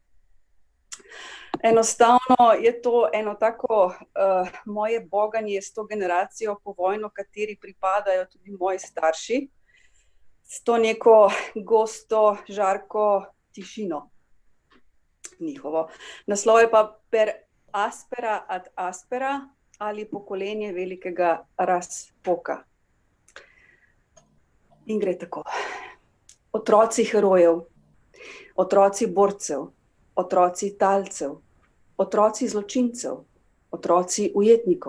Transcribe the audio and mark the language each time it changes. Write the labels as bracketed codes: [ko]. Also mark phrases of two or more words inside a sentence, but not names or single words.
[sl] Enostavno je to eno tako moje boganje s to generacijo povojno, kateri pripadajo tudi moji starši, s to neko gosto, žarko tišino njihovo. Naslov je pa [la] Per aspera ad aspera [sl] ali Pokolenje velikega razpoka. In gre tako. Otroci herojev, otroci borcev, otroci talcev, otroci zločincev, otroci ujetnikov.